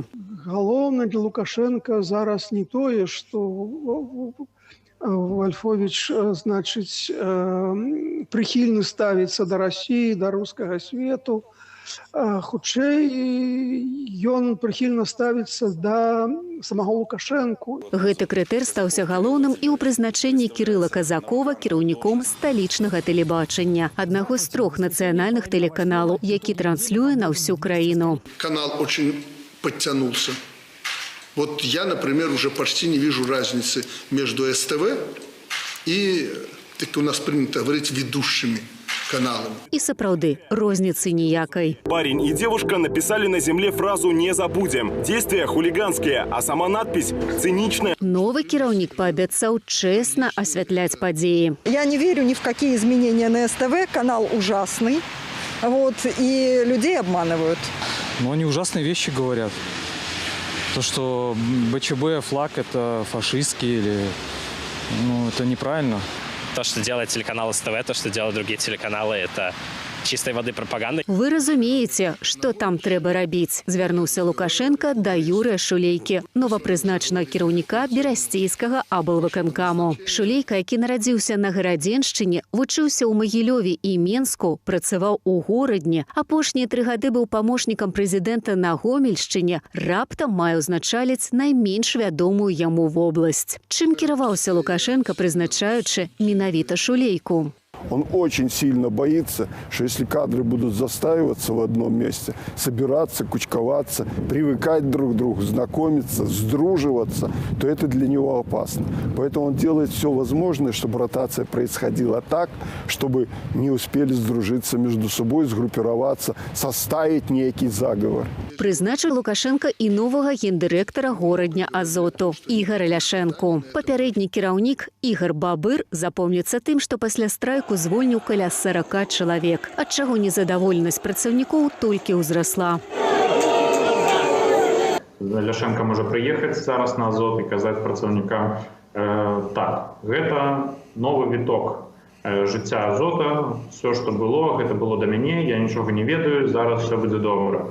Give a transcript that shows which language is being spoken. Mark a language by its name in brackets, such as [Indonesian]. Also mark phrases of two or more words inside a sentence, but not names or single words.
[Belarusian] Галоўна для Лукашенка зараз не тое, што Вальфовіч, значыць, прыхільна ставіцца да Расіі, да рускага свету, хутчэй ён прыхільна ставіцца да самого Лукашэнку. Гэты крытэр стаўся галоўным і ў прызначэнні Кірыла Казакова кіраўніком сталічнага тэлебачання, аднаго з 3 нацыянальных тэлеканалаў, які транслюе на всю краіну. [Russian] Канал очень подтянулся. Вот я, например, уже почти не вижу разницы между СТВ и, так у нас принято говорить, ведущими каналами. [Belarusian] И сапраўды, розницы ніякай. [Russian] Парень и девушка написали на земле фразу «Не забудем». Действия хулиганские, а сама надпись циничная. [Belarusian] Новый кіраўнік паабяцаў [Russian] честно осветлять [Belarusian] падзеі. [Russian] Я не верю ни в какие изменения на СТВ. Канал ужасный. Вот, и людей обманывают. Но они ужасные вещи говорят. То, что БЧБ, флаг – это фашистский или… Ну, это неправильно. То, что делает телеканал СТВ, то, что делают другие телеканалы, это чистой воды пропаганда. [Belarusian] Вы разумееце, што там трэба рабіць, звярнуўся Лукашенко да Юрыя Шулейкі, новапрызначанага кіраўніка берасцейскага аблвыканкаму. Шулейка, які нарадзіўся на Гарадзеншчыне, вучыўся ў Магілёве і Менску, працаваў у Горадні, апошнія 3 гады быў памочнікам прэзідэнта на Гомельшчыне, раптам мае ўзначаліць найменш вядомую яму вобласць. Чым кіраваўся Лукашенко, прызначаючы менавіта Шулейку? [Russian] Он очень сильно боится, что если кадры будут застаиваться в одном месте, собираться, кучковаться, привыкать друг к другу, знакомиться, сдруживаться, то это для него опасно. Поэтому он делает все возможное, чтобы ротация происходила так, чтобы не успели сдружиться между собой, сгруппироваться, составить некий заговор. [Belarusian] Прызначыў Лукашенко і новага гендырэктара Горадня Азоту Ігора Ляшэнку. Папярэдні кіраўнік Ігор Бабыр запомніцца тым, што пасля страйку звольніў каля 40 чалавек, ад чаго незадаволенасць працаўнікоў толькі ўзрасла. Ляшенко можа прыехаць зараз на Азот і казаць працаўнікам, так, гэта новы віток жыцця Азота, все, што было, гэта было да мяне, я нічога не ведаю, зараз все будзе добра.